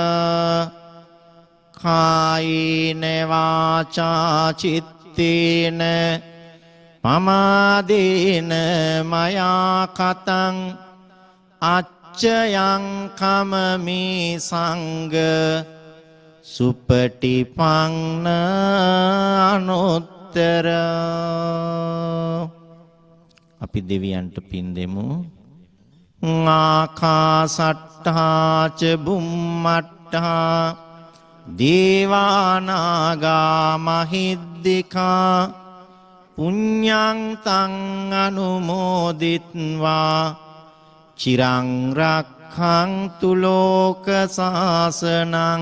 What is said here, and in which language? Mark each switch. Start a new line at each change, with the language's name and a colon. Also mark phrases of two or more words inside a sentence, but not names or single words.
Pali: කායේන වාචා චිත්තේන පමාදේන මයා කතං අච්චයං කමමේ සංඝ සුපටිපන්න අනුත්තර.
Sinhala: අපි දෙවියන්ට පින් දෙමු.
Pali: ආකාසට්ඨා ච බුම්මට්ඨා දේවානාගා මහිද්దికා පුඤ්ඤං තං අනුමෝදිත්වා චිරං රක්ඛන්තු ලෝක සාසනං.